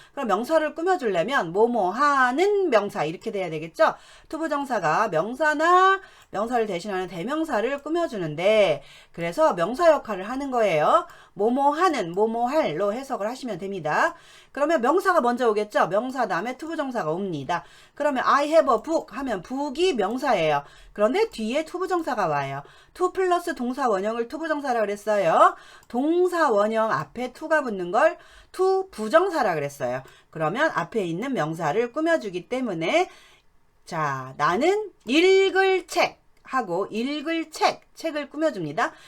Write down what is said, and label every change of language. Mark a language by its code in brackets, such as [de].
[ko] 그럼 명사를 꾸며주려면 뭐뭐 하는 명사 이렇게 돼야 되겠죠? 투부정사가 명사나 명사를 대신하는 대명사를 꾸며주는데 그래서 명사 역할을 하는 거예요. 뭐뭐 하는, 뭐뭐 할로 해석을 하시면 됩니다. 그러면 명사가 먼저 오겠죠? 명사 다음에 투부정사가 옵니다. 그러면 [en] I have a book [ko] 하면 book이 명사예요. 그런데 뒤에 투부정사가 와요. to 플러스 동사 원형을 투부정사라 그랬어요. 동사 원형 앞에 to가 붙는 걸 to 부정사라 그랬어요. 그러면 앞에 있는 명사를 꾸며주기 때문에 자, 나는 읽을 책 하고 읽을 책을 꾸며줍니다.